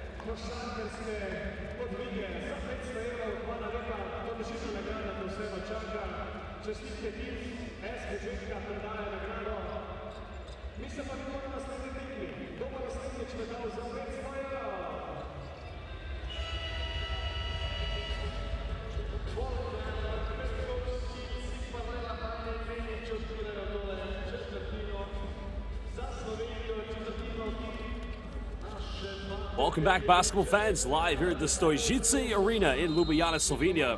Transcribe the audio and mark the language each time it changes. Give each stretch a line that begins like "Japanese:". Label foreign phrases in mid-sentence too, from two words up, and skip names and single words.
Slovenian: košarkarske podvige za 500 evrov. Hvala lepa, to bežitna nagrada, to vse čaka. Čestitke tim, SBŽ-ka predaja nagrado. Mi se pa vidimo na naslednji tekmi. Kdo bo naslednjič medal za 500 evrov?
English: Welcome back, basketball fans, live here at the Stojice Arena in Ljubljana, Slovenia.